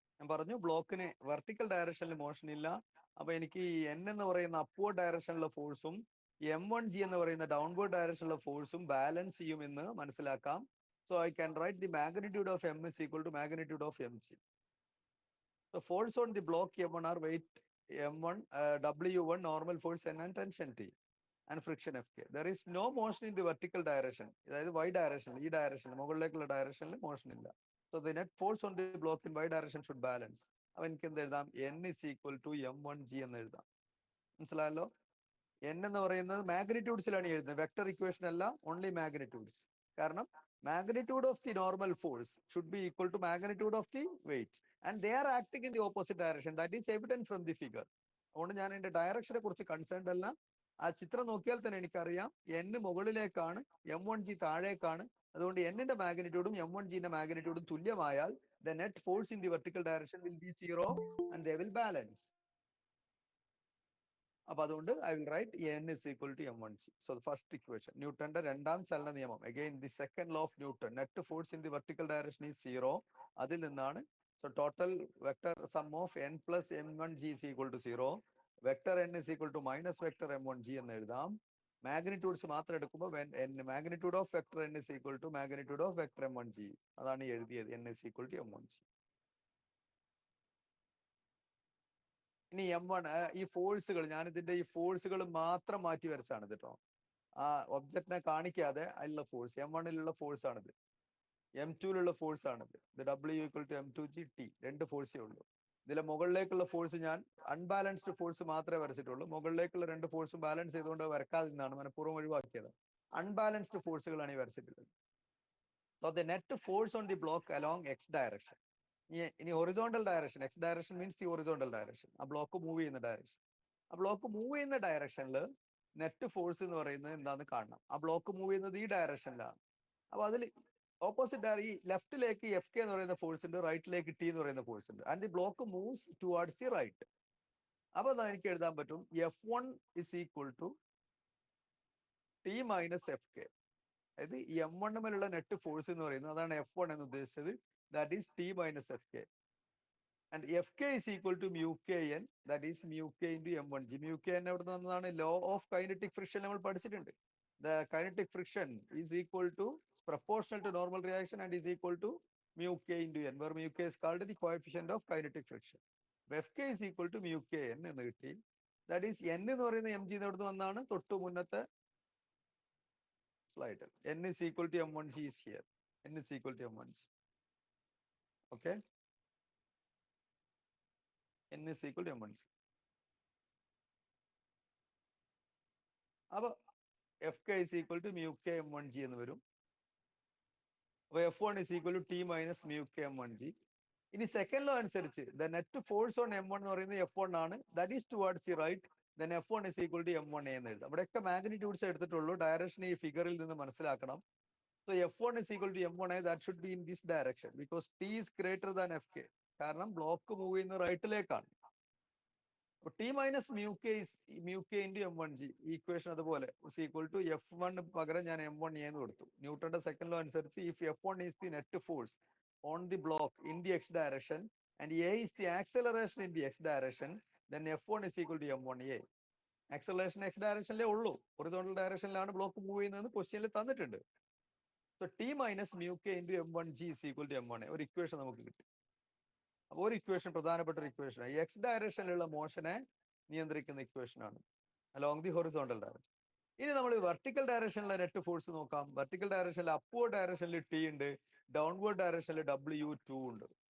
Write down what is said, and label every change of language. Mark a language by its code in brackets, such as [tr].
[ml] ഞാൻ പറഞ്ഞു ബ്ലോക്കിന് വെർട്ടിക്കൽ ഡയറക്ഷനിൽ മോഷൻ ഇല്ല. അപ്പൊ എനിക്ക് ഈ N എന്ന് പറയുന്ന അപ്വേർഡ് ഡയറക്ഷനിലുള്ള ഫോഴ്സും M1G എന്ന് പറയുന്ന ഡൗൺവേർഡ് ഡയറക്ഷനിലുള്ള ഫോഴ്സും ബാലൻസ് ചെയ്യുമെന്ന് മനസ്സിലാക്കാം. [en] So I can write the magnitude of M is equal to magnitude of Mg. The force on the block M1 are weight M1, W1, normal force N and tension T and friction Fk. There is no motion in the vertical direction. [ml] അതായത് y direction, ഈ ഡയറക്ഷനിൽ മുകളിലേക്കുള്ള ഡയറക്ഷനിൽ motion ഇല്ല. [en] So the net force on the block in y direction should balance. [ml] അപ്പൊ എനിക്ക് എന്ത് എഴുതാം? [en] N is equal to M1G [ml] എന്ന് എഴുതാം. മനസ്സിലായല്ലോ? N എന്ന് പറയുന്നത് മാഗ്നിറ്റ്യൂഡ്സിലാണ് എഴുതുന്നത്. വെക്ടർ ഇക്വേഷൻ അല്ല, ഓൺലി മാഗ്നിറ്റ്യൂഡ്സ്. [en] കാരണം magnitude of the normal force should be equal to magnitude of the weight and they are acting in the opposite direction. That is evident from the figure. [ml] അതുകൊണ്ട് ഞാൻ എൻ്റെ ഡയറക്ഷനെ കുറിച്ച് concerned അല്ല. ആ ചിത്രം നോക്കിയാൽ തന്നെ എനിക്കറിയാം N മുകളിലേക്കാണ്, M1G താഴേക്കാണ്. അതുകൊണ്ട് N-ന്റെ മാഗ്നിറ്റ്യൂഡും M1G-ന്റെ മാഗ്നിറ്റ്യൂഡും തുല്യമായാൽ [en] the net force in the vertical direction will be 0 and they will balance. [ml] അപ്പൊ അതുകൊണ്ട് [en] I will write N is equal to M1G. So the first equation, [ml] ന്യൂട്ടന്റെ രണ്ടാം ചലന നിയമം, [en] again the second law of Newton, net force in the vertical direction is 0. [ml] അതിൽ നിന്നാണ് [en] so total vector sum of N plus M1G is equal to 0. Vector N is equal to minus vector M1G [ml] എന്ന് എഴുതാം. Magnitudes മാത്രം എടുക്കുമ്പോൾ [en] Magnitude of vector N is equal to magnitude of vector M1G. [ml] അതാണ് എഴുതിയത്, [en] N is equal to M1G. [ml] ഇനി M1 ഈ ഫോഴ്സുകൾ, ഞാൻ ഇതിന്റെ ഈ ഫോഴ്സുകൾ മാത്രം മാറ്റി വരച്ചാണ് കേട്ടോ. ആ ഒബ്ജക്റ്റിനെ കാണിക്കാതെ അതിലുള്ള ഫോഴ്സ് M1-ലുള്ള ഫോഴ്സ് ആണിത്, M2-ലുള്ള ഫോഴ്സ് ആണിത്. ഇത് W equal to M2G T, 2 ഫോഴ്സേ ഉള്ളൂ. ഇതിലെ മുകളിലേക്കുള്ള ഫോഴ്സ് ഞാൻ അൺബാലൻസ്ഡ് ഫോഴ്സ് മാത്രമേ വരച്ചിട്ടുള്ളൂ. മുകളിലേക്കുള്ള 2 ഫോഴ്സും ബാലൻസ് ചെയ്തുകൊണ്ട് വരക്കാതെ നിന്നാണ്, മനഃപൂർവ്വം ഒഴിവാക്കിയത്. അൺബാലൻസ്ഡ് ഫോഴ്സുകളാണ് ഈ വരച്ചിട്ടുള്ളത്. [en] So the net force on the block along X direction. [ml] ഇനി horizontal direction, X direction means the horizontal direction, ആ ബ്ലോക്ക് മൂവ് ചെയ്യുന്ന ഡയറക്ഷൻ. ആ ബ്ലോക്ക് മൂവ് ചെയ്യുന്ന ഡയറക്ഷനിൽ നെറ്റ് ഫോഴ്സ് എന്ന് പറയുന്നത് എന്താണെന്ന് കാണണം. ആ ബ്ലോക്ക് മൂവ് ചെയ്യുന്നത് ഈ ഡയറക്ഷനിലാണ്. അപ്പൊ അതിൽ ഓപ്പോസിറ്റ് ഈ ലെഫ്റ്റിലേക്ക് Fk എന്ന് പറയുന്ന ഫോഴ്സ് ഉണ്ട്, റൈറ്റിലേക്ക് T എന്ന് പറയുന്ന ഫോഴ്സ് ഉണ്ട്. [en] And the block moves towards the right. [ml] അപ്പൊ എനിക്ക് എഴുതാൻ പറ്റും [en] F1 is equal to T minus Fk. [ml] അതായത് M1 മേലുള്ള നെറ്റ് ഫോഴ്സ് എന്ന് പറയുന്നത്, അതാണ് F1 എന്ന് ഉദ്ദേശിച്ചത്. [en] That is T minus Fk. And Fk is equal to mu kn, that is mu k into M1G. [ml] Mu kn എവിടെ നിന്ന് വന്നതാണ്? ലോ ഓഫ് കൈനറ്റിക് ഫ്രിക്ഷൻ നമ്മൾ പഠിച്ചിട്ടുണ്ട്. [en] The kinetic friction is equal to proportional to normal reaction and is equal to mu k into n, where mu k is called the coefficient of kinetic friction. Fk is equal to mu kn [ml] എന്ന് കിട്ടി. [en] That is [ml] n എന്ന് പറയുന്ന mg എവിടെ നിന്ന് വന്നാണ്? തൊട്ട് മുന്നത്തെ slide. [en] n is equal to M1G is here. n is equal to M1G. Okay. N is equal to M1G. അപ്പൊ Fk is equal to mu k M1G [ml] എന്ന് വരും. [en] അപ്പൊ F1 is equal to T minus mu k M1G. [ml] ഇനി second law അനുസരിച്ച് [en] the net force on M1 എന്ന് പറയുന്നത് F1 ആണ്, that is towards the right, then F1 is equal to M1A [ml] എന്ന് എഴുതാം. ഇവിടെയൊക്കെ മാഗ്നിറ്റ്യൂഡ്സ് എടുത്തിട്ടുള്ളൂ, ഡയറക്ഷൻ ഈ ഫിഗറിൽ നിന്ന് മനസ്സിലാക്കണം. [en] So F1 is equal to M1A, that should be in this direction because T is greater than Fk. [ml] കാരണം block move ചെയ്യുന്ന റൈറ്റിലേക്കാണ്. [en] T minus mu k is mu k into M1G. [ml] Equation അതുപോലെ [en] is equal to [ml] F1 പകരം ഞാൻ M1A എന്ന് കൊടുത്തു. ന്യൂട്ടന്റെ second law അനുസരിച്ച് [en] if F1 is the net force on the block in the X direction and A is the acceleration in the X direction, then F1 is equal to M1A. [ml] Acceleration X ഡയറക്ഷനിലേ ഉള്ളൂ, horizontal ഡയറക്ഷനിലാണ് block move ചെയ്യുന്നതെന്ന് ക്വസ്റ്റ്യനിൽ തന്നിട്ടുണ്ട്. [en] So T minus mu k into M1G is equal to M1A. [ml] ഒരു equation നമുക്ക് കിട്ടി. അപ്പോൾ ഒരു equation, പ്രധാനപ്പെട്ട ഒരു ഇക്വേഷൻ, X ഡയറക്ഷനിലുള്ള മോഷനെ നിയന്ത്രിക്കുന്ന ഇക്വേഷൻ ആണ് അലോങ് ദി ഹൊറിസോണ്ടൽ ഡയറക്ഷൻ. ഇനി നമ്മൾ വെർട്ടിക്കൽ ഡയറക്ഷനിലെ നെറ്റ് ഫോഴ്സ് നോക്കാം. വെർട്ടിക്കൽ ഡയറക്ഷനിൽ അപ്വേർഡ് ഡയറക്ഷനിൽ T ഉണ്ട്, ഡൗൺവേർഡ് ഡയറക്ഷനിൽ W2 ഉണ്ട്.